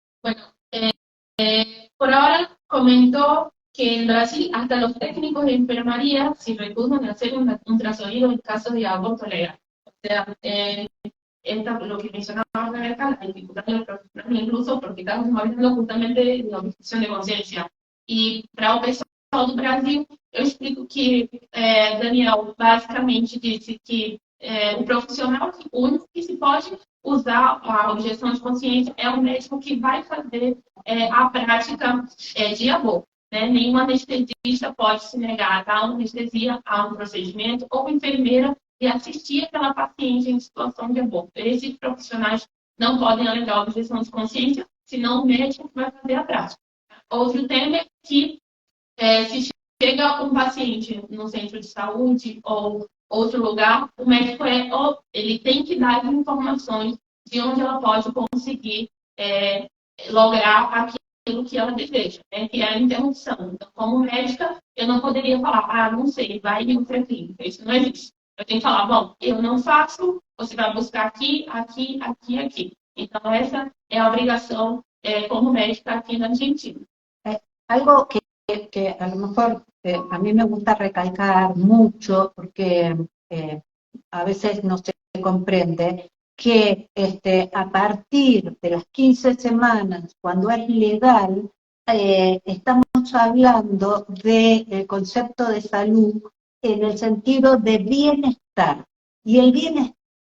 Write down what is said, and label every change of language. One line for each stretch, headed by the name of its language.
Spanish: Bueno, por ahora comentó que en Brasil hasta los técnicos de enfermería se recusan a hacer un ultrasonido en caso de aborto legal. O sea, lo que mencionaba Rebeca, la dificultad de los profesionales, incluso porque estamos hablando justamente de la objeción de conciencia.
Portuguese: E para o pessoal do Brasil, eu explico que Daniel basicamente disse que o profissional único que se pode usar a objeção de consciência é o médico que vai fazer a prática de aborto. Né? Nenhum anestesista pode se negar a dar anestesia a um procedimento, ou enfermeira e assistir aquela paciente em situação de aborto. Esses profissionais não podem alegar objeção de consciência, senão o médico vai fazer a prática. Outro tema é que se chega um paciente no centro de saúde ou outro lugar, o médico ele tem que dar informações de onde ela pode conseguir lograr aquilo que ela deseja, né, que é a interrupção. Então, como médica, eu não poderia falar, não sei, vai em outra clínica. Isso não existe. Eu tenho que falar, bom, eu não faço, você vai buscar aqui, aqui, aqui, aqui. Então, essa é a obrigação como médica aqui na Argentina.
Spanish: Algo que a lo mejor a mí me gusta recalcar mucho, porque a veces no se comprende, que a partir de las 15 semanas, cuando es legal, estamos hablando del concepto de salud en el sentido de bienestar. Y el bienestar